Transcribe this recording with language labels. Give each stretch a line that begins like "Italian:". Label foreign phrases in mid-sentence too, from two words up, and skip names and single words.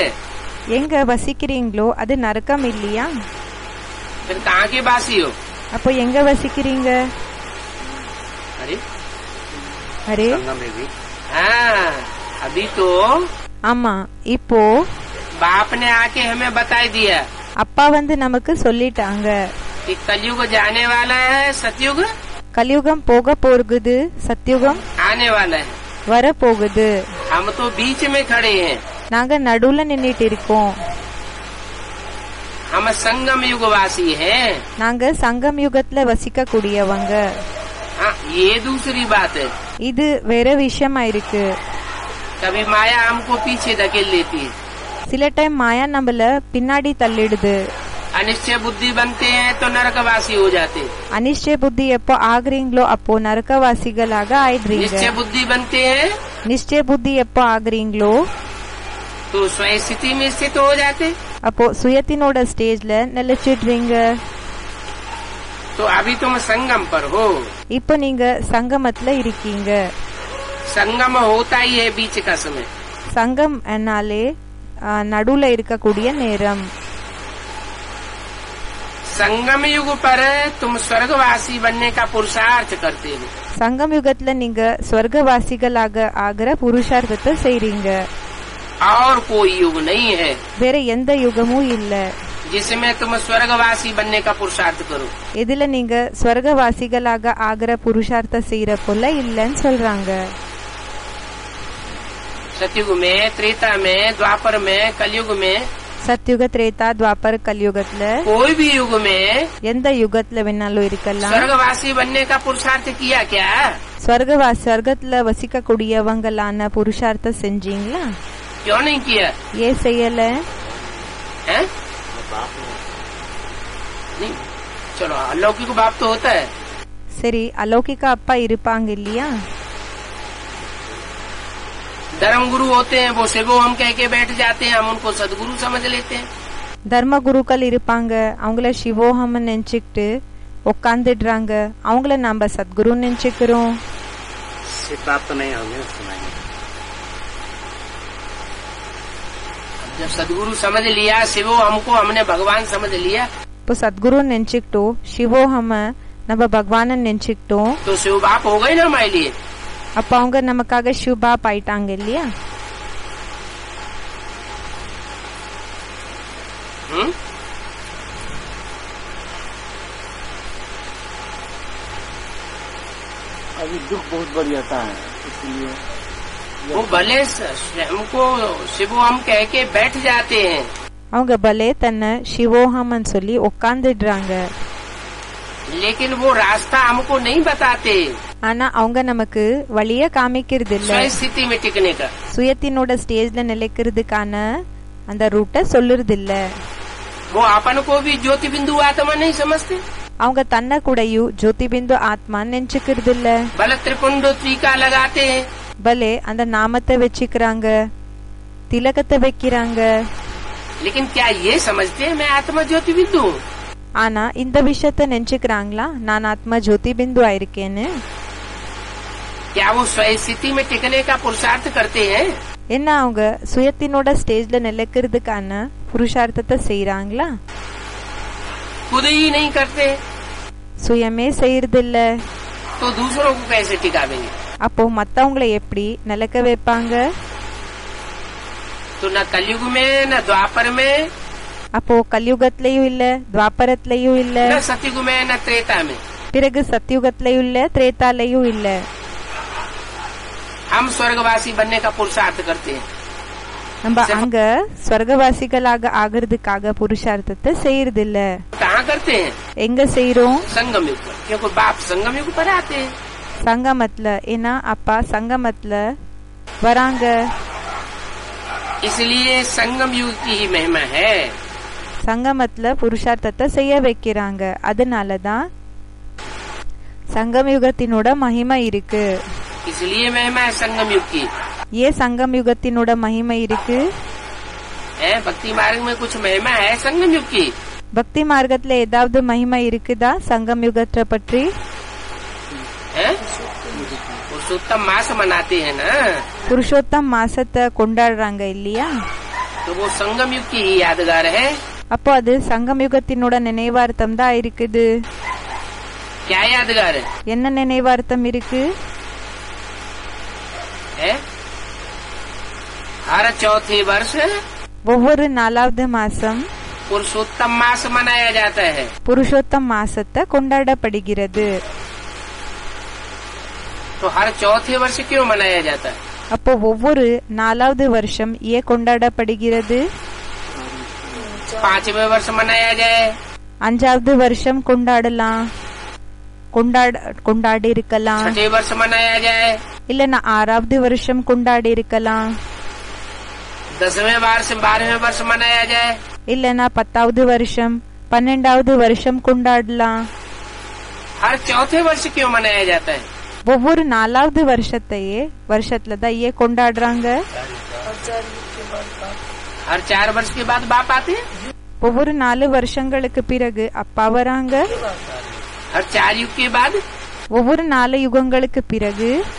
Tamil: எங்க வசிக்கிறீங்களோ அது நரகம் இல்லையா?
Hindi: फिर कहाँ के वासी हो?
Tamil: அப்போ எங்க வசிக்கிறீங்க?
Hindi: अरे
Tamil: அரே
Hindi: हाँ, अभी तो
Tamil: ஆமா, இப்போ
Hindi: बाप ने आके हमें बता दिया
Tamil: அப்பா வந்து நமக்கு சொல்லிட்டாங்க,
Hindi: कि कलयुग जाने वाला है, सतयुग
Tamil: கலியுகம் போக போகுது, சத்யுகம்
Hindi: आने वाला है।
Tamil: வர போகுது.
Hindi: हम तो बीच में खड़े हैं।
Tamil: நாங்க நடுவுல நின்னுட்டு இருக்கோம்.
Hindi: हम संगम युग वासी हैं।
Tamil: நாங்க சங்கம் யுகத்துல வசிக்க கூடியவங்க.
Hindi: हाँ, ये दूसरी बात है।
Tamil: இது வேற விஷயமா இருக்கு.
Hindi: कभी माया हमको पीछे धकेल लेती है।
Tamil: சில டைம் மாயா நம்மள பின்னாடி தள்ளிடுது.
Hindi: अनिश्चय बुद्धि बनते हैं तो नरकवासी हो जाते।
Tamil: அனிஷ்டய புத்தி எப்போ ஆகுறீங்களோ அப்போ நரகவாசிகளாக ஆயிடுறீங்க.
Hindi: निश्चय बुद्धि बनते हैं
Tamil: நிச்சய புத்தி எப்போ ஆகுறீங்களோ
Hindi: तो स्वयं स्थिति में स्थित हो जाते।
Tamil: அப்போ சுயத்தினோட ஸ்டேஜ்ல நிலைச்சிடுறீங்க.
Hindi: तो अभी तुम संगम पर हो।
Tamil: இப்போ நீங்க சங்கமத்துல இருக்கீங்க.
Hindi: संगम होता ही है बीच का समय।
Tamil: சங்கம் என்னாலே நடுவுல இருக்கக்கூடிய நேரம்.
Hindi: संगम युग पर तुम स्वर्गवासी बनने का पुरुषार्थ करते हो।
Tamil: சங்கம் யுகத்துல நீங்க ஸ்வர்கவாசிகளாக ஆகிற புருஷார்த்தத்தை செய்றீங்க.
Hindi: और कोई युग नहीं है
Tamil: வேற எந்த யுகமும் இல்ல
Hindi: जिसमें तुम स्वर्गवासी बनने का पुरुषार्थ करो।
Tamil: இதுல நீங்க ஸ்வர்கவாசிகளாக ஆகிற புருஷார்த்த செய்யற போல இல்லன்னு சொல்றாங்க.
Hindi: सतयुग में, त्रेता में, द्वापर में, कलयुग में,
Tamil: சத்யுக திரேதா துவாபர கலியுகத்துல
Hindi: कोई भी युग में
Tamil: எந்த யுகத்துல வேணாலும் இருக்கலாம்.
Hindi: स्वर्गवासी बनने का पुरुषार्थ किया क्या?
Tamil: ஸ்வர்கத்துல வசிக்க கூடியவங்களான புருஷார்த்தம் செஞ்சீங்களா?
Hindi: क्यों नहीं किया?
Tamil: ஏன் செய்யல?
Hindi: हैं? नहीं, चलो अलौकिक बाप तो होता है।
Tamil: சரி, அலௌகிக அப்பா இருப்பாங்க இல்லையா?
Hindi: धर्म गुरु होते हैं, वो शिवो हम कह के बैठ जाते हैं, हम उनको सदगुरु समझ लेते हैं।
Tamil: தர்ம குருக்கள் இருப்பாங்க, அவங்கள சிவோஹம் நினைச்சுக்கிட்டு உட்காந்துடுறாங்க, அவங்கள நாம சத்குரு நினைச்சுக்கிறோம்.
Hindi: प्राप्त नहीं होंगे सुनाएंगे। जब सदगुरु समझ लिया, शिवो हमको, हमने भगवान समझ लिया,
Tamil: இப்போ சத்குரு நினைச்சுக்கிட்டோம், சிவோஹம நம்ம பகவான நினைச்சுக்கிட்டோம்,
Hindi: तो शिव बाप हो गए ना हमारे लिए।
Tamil: அப்ப அவங்க நமக்காக சிவபாப் ஆயிட்டாங்க இல்லையா?
Hindi: अभी दुख बहुत बढ़ जाता है, इसलिए वो भले हमको शिवो हम कह के बैठ जाते हैं,
Tamil: அவங்க பலே தன்னை சிவோஹம்னு சொல்லி உட்காந்துடுறாங்க.
Hindi: लेकिन वो रास्ता हमको नहीं बताते।
Tamil: ஆனா அவங்க நமக்கு வழிய காமிக்கிறது இல்ல.
Hindi: स्वयं स्थिति में टिकने का
Tamil: சுயத்தினோட ஸ்டேஜ்ல நிலைக்கிறதுக்கான அந்த ரூட்டை சொல்லுறது இல்ல.
Hindi: वो अपन को भी ज्योति बिंदु आत्मा नहीं समझते।
Tamil: அவங்க தன்னை கூடயும் ஜோதிபிந்து ஆத்மான்னு நினைச்சுக்கிறது இல்ல.
Hindi: भले त्रिपुंड टीका लगाते हैं,
Tamil: பலே அந்த நாமத்தை வச்சுக்கிறாங்க, திலகத்தை வைக்கிறாங்க.
Hindi: लेकिन क्या ये समझते हैं मैं आत्मा ज्योति बिंदु हूँ?
Tamil: ஆனா இந்த விஷயத்த நினைச்சுக்கிறாங்களா நான் ஆத்மா ஜோதி பிந்து ஆயிருக்கேன்னு?
Hindi: क्या वो स्वयं स्थिति में टिकने का पुरुषार्थ करते हैं?
Tamil: என்ன அவங்க சுயத்தினோட ஸ்டேஜ்ல நிலைக்கிறதுக்கான புருஷார்த்தத்தை செய்யறாங்களா?
Hindi: खुद ही नहीं करते
Tamil: சுயமே செய்யறது இல்ல.
Hindi: तो दूसरों को कैसे टिकावेंगे?
Tamil: அப்போ மத்தவங்களை எப்படி நிலைக்க வைப்பாங்க?
Hindi: तो न कलयुग में, न द्वापर में,
Tamil: அப்போ கலியுகத்திலயும் இல்ல, துவாபரத்திலயும் இல்ல,
Hindi: न सतयुग में, न त्रेता में।
Tamil: பிறகு சத்யுகத்திலயும் இல்ல, திரேதாலயும் இல்ல.
Hindi: हम स्वर्गवासी बनने का पुरुषार्थ करते हैं।
Tamil: நம்ம அங்க ஸ்வர்கவாசிகளாக ஆகிறதுக்காக புருஷார்த்தத்தை செய்யறது இல்ல.
Hindi: कहाँ करते हैं?
Tamil: எங்க செய்யறோம்?
Hindi: संगम युग पर, क्योंकि बाप संगम युग पर आते हैं।
Tamil: சங்கமத்துல. ஏன்னா அப்பா சங்கமத்துல வராங்க.
Hindi: इसलिए संगम युग की ही महिमा है।
Tamil: சங்கமத்துல புருஷார்த்தத்தை செய்ய வைக்கிறாங்க. அதனாலதான் சங்கம் யுகத்தினோட மகிமை இருக்கு.
Hindi: इसलिए महिमा है संगम युग की।
Tamil: ஏன் சங்கம் யுகத்தினோட மகிமை இருக்கு?
Hindi: भक्ति मार्ग में कुछ महिमा है संगम युग की?
Tamil: பக்தி மார்க்கத்துல ஏதாவது மகிமை இருக்குதா சங்கம் யுகத்தை பற்றி?
Hindi: है? वो पुरुषोत्तम मास मनाते हैं ना,
Tamil: புருஷோத்தம் மாசத்தை கொண்டாடுறாங்க இல்லையா?
Hindi: तो वो संगम युग की ही यादगार है।
Tamil: அப்போ அது சங்கம் யுகத்தினோட நினைவார்த்தம் தான் இருக்குது.
Hindi: क्या यादगार है?
Tamil: என்ன நினைவார்த்தம் இருக்கு?
Hindi: है हर चौथे वर्ष
Tamil: ஒவ்வொரு 4வது மாசம்
Hindi: पुरुषोत्तम मास मनाया जाता है।
Tamil: புருஷோத்தம் மாசத்தை கொண்டாடப்படுகிறது.
Hindi: तो हर चौथे वर्ष क्यों मनाया जाता है?
Tamil: அப்போ ஒவ்வொரு 4வது வருஷம் ஏன் கொண்டாடப்படுகிறது?
Hindi: 5वें वर्ष मनाया जाए,
Tamil: 5வது வருஷம் கொண்டாடலாம், கொண்டாடி இருக்கலாம்.
Hindi: 6वें वर्ष मनाया जाए,
Tamil: இல்லன்னா 6வது வருஷம் கொண்டாடி இருக்கலாம்.
Hindi: 10वें वर्ष 12वें वर्ष मनाया जाए,
Tamil: இல்லன்னா 10வது வருஷம் 12வது வருஷம் கொண்டாடலாம்.
Hindi: हर चौथे वर्ष क्यों मनाया जाता है?
Tamil: ஒவ்வொரு 4வது வருஷத்துல தான் ஏன் கொண்டாடுறாங்க?
Hindi: हर 4 वर्ष के बाद बाप आते हैं,
Tamil: ஒவ்வொரு 4 வருஷங்களுக்கு பிறகு அப்பா வராங்க.
Hindi: हर 4 युग के बाद,
Tamil: ஒவ்வொரு 4 யுகங்களுக்கு பிறகு,